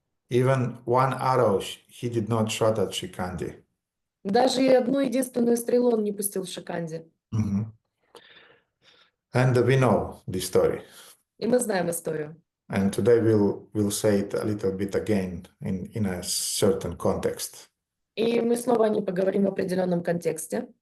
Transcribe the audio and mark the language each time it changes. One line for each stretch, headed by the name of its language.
English: Even one arrow he did not shoot at Shikandi.
Russian: Даже и одну единственную стрелу он не пустил в Шиканде.
English: Mhm. And we know this story.
Russian: И мы знаем историю.
English: And today we'll say it a little bit again in a certain context.
Russian: И мы снова о ней поговорим в определенном контексте.